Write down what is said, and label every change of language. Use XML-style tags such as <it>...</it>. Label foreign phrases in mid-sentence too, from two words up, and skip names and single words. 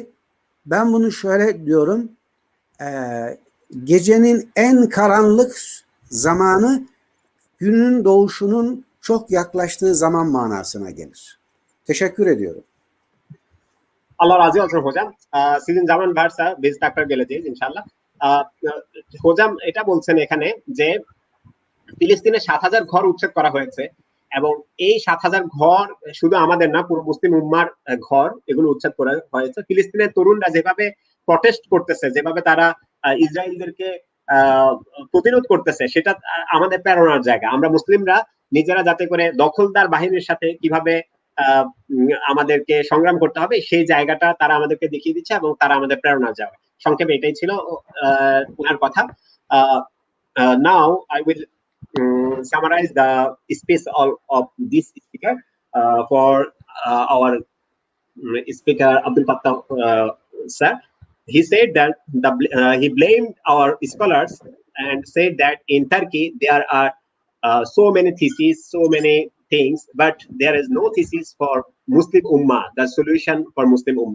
<tr>Ben bunu şöyle diyorum, gecenin en karanlık zamanı günün doğuşunun çok yaklaştığı zaman manasına gelir. Teşekkür ediyorum. Allah razı olsun hocam। Sizin zaman varsa biz takrar geleceğiz</tr> <ar>إن شاء الله.</ar> <bn>hocam এটা বলছেন এখানে যে ফিলিস্তিনে 7,000 ঘর উচ্ছেদ করা হয়েছে এবং এই 7,000 ঘর শুধু আমাদের না পুরো মুসলিম উম্মার ঘর এগুলো উচ্ছেদ করা হয়েছে। ফিলিস্তিনের তরুণরা যেভাবে প্রটেস্ট করতেছে, যেভাবে তারা ইসরায়েলদেরকে প্রতিরোধ করতেছে, সেটা আমাদের প্রেরণার জায়গা। আমরা মুসলিমরা নিজেরা যাতে করে দখলদার বাহিনীর সাথে কিভাবে আমাদেরকে সংগ্রাম করতে হবে সেই জায়গাটা তারা আমাদেরকে দেখিয়ে দিচ্ছে এবং তারা আমাদের প্রেরণার জায়গা। সংক্ষেপে এটাই ছিল ওনার কথা।</bn> <en>Now I will summarize the speech of this speaker for our speaker Abdul Fattah sir. He said that he blamed our scholars and said that in Turkey there are so many theses, so many things, but there is no thesis for Muslim Ummah, the solution for Muslim Ummah.</en>